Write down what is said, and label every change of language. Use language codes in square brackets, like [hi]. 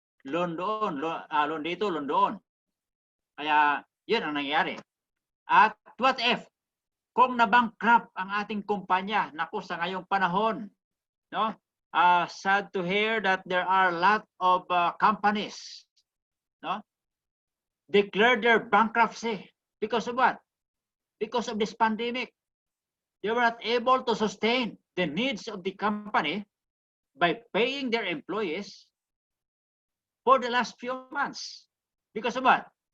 [tl] Loan doon, loan dito, loan doon. Kaya yun ang nangyayari. [en] At what if? [tl] Kung nabankrupt ang ating kumpanya, naku sa ngayong panahon, no? [en] Sad to hear that there are a lot of companies, no? Declare their bankruptcy because of what? Because of this pandemic. They were not able to sustain the needs of the company by paying their employees for the last few months. Because of what?